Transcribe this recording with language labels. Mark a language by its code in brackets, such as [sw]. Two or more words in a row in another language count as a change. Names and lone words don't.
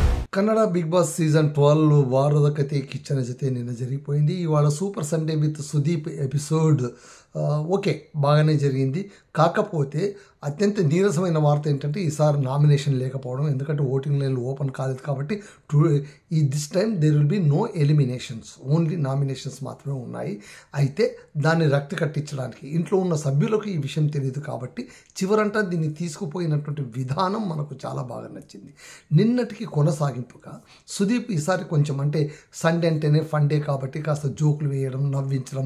[kn] ಕನ್ನಡ ಬಿಗ್ ಬಾಸ್ ಸೀಸನ್ 12 ವಾರದ ಕತೆ ಕಿಚ್ಚನ ಜೊತೆ [te] నిన్న జరిగిపోయింది. ఇవాళ సూపర్ సండే విత్ సుదీప్ ఎపిసోడ్ ఓకే బాగానే జరిగింది. కాకపోతే అత్యంత నీరసమైన వార్త ఏంటంటే ఈసారి నామినేషన్ లేకపోవడం. ఎందుకంటే ఓటింగ్ లైన్లు ఓపెన్ కాలేదు కాబట్టి [en] this time there will be no eliminations, only nominations [te] మాత్రమే ఉన్నాయి. అయితే దాన్ని రక్తి కట్టించడానికి ఇంట్లో ఉన్న సభ్యులకు ఈ విషయం తెలియదు కాబట్టి చివరంటా దీన్ని తీసుకుపోయినటువంటి విధానం మనకు చాలా బాగా నచ్చింది. నిన్నటికి కొనసాగింపుగా సుదీప్ ఈసారి కొంచెం అంటే సండే అంటేనే [en] fun day [te] కాబట్టి కాస్త జోకులు వేయడం, నవ్వించడం.